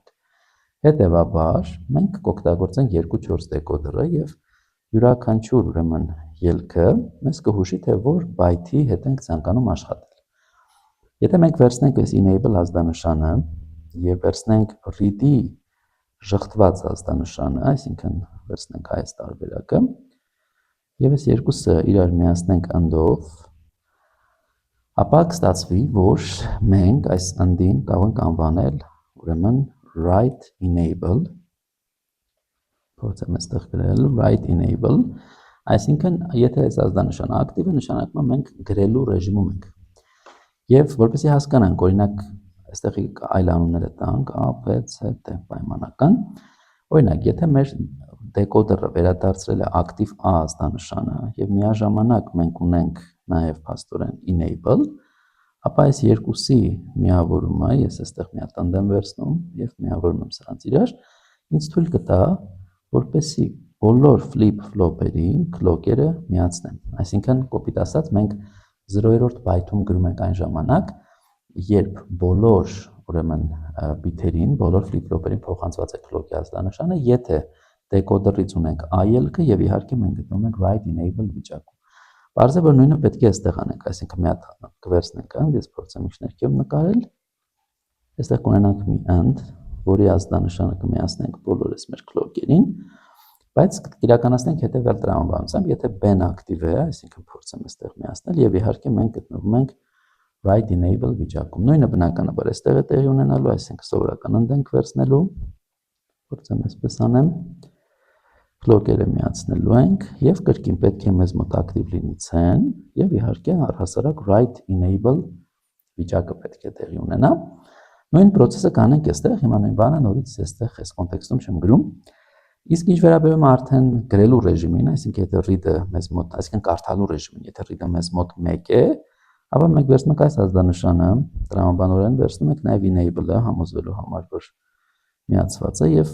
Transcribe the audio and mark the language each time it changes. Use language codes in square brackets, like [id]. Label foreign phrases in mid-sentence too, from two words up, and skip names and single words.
[hy] Հետևաբար մենք կօգտագործենք 2-4 դեկոդերը եւ յուրաքանչյուր ուրեմն ելքը մեզ կհուշի, թե որ բայթի հետ ենք ցանկանում աշխատել։ Եթե մենք վերցնենք այս enable ազդանշանը եւ վերցնենք read-ի շղթված ազդանշանը, այսինքն վերցնենք այս տարբերակը եւ այս երկուսը իրար միացնենք and-ով, ապա կստացվի, որ մենք այս and-ին կարող ենք անվանել ուրեմն [en] write enable, [hy] փորձեմ այստեղ գրել [en] write enable, [hy] այսինքն եթե այս ազդանշանը ակտիվ է, նշանակում է մենք գրելու ռեժիմում ենք։ Եվ որպեսզի հասկանանք, օրինակ այստեղ այլ անունները տանք, A, B, C, D պայմանական, օրինակ եթե մեր դեկոդերը վերադարձրել է ակտիվ A ազդանշանը եւ միաժամանակ մենք ունենք նաեւ փաստորեն enable, ապա այս երկուսի միավորումը, ես այստեղ մի հատ եմ վերցնում եւ միավորում եմ սրանց իրար, ինձ թույլ կտա, որպեսզի բոլոր flip-flop-երին clock-երը միացնեմ։ Այսինքն, կոպիտ ասած, մենք 0-րդ բայթում գրում ենք այն ժամանակ, երբ բոլոր ուրեմն բիթերին, բոլոր flip-flop-երին փոխանցված է clock-ի ազդանշանը, եթե դեկոդերից ունենք A ելքը եւ իհարկե մենք գտնվում ենք [en] write enable [hy] վիճակում։ Պարզ է, որ նույնը պետք է այստեղ անենք, այսինքն մի հատ կվերցնենք and, ես փորձեմ իջներքով նկարել։ Այստեղ կունենանք մի and, որի ազդանշանը կմիացնենք բոլոր այս մեր clock-երին, բայց կիրականացնենք հետևյալ տրամաբանությամբ, եթե B-ն ակտիվ է, այսինքն փորձեմ այստեղ միացնել եւ իհարկե մենք գտնվում ենք [en] write enable [hy] վիճակում։ Նույնը բնականաբար այստեղ է տեղի ունենալու, այսինքն սովորական and ենք վերցնելու, փորձեմ այսպես անեմ, clock-երը միացնելու ենք եւ կրկին պետք է մեզ մոտ ակտիվ լինի C-ն եւ իհարկե առհասարակ [en] write enable [hy] վիճակը պետք է տեղի ունենա։ Նույն process-ը կանենք այստեղ, հիմա նույն բանը նորից այստեղ այս կոնտեքստում չեմ գրում։ Իսկ ինչ վերաբերում է արդեն գրելու ռեժիմին, այսինքն եթե read-ը մեզ մոտ, այսինքն կարդալու ռեժիմին, եթե read-ը մեզ մոտ 1 է, ապա մենք վերցնում ենք այս ազդանշանը, տրամաբանորեն վերցնում ենք նաև enable-ը համոզվելու համար, որ միացված է եւ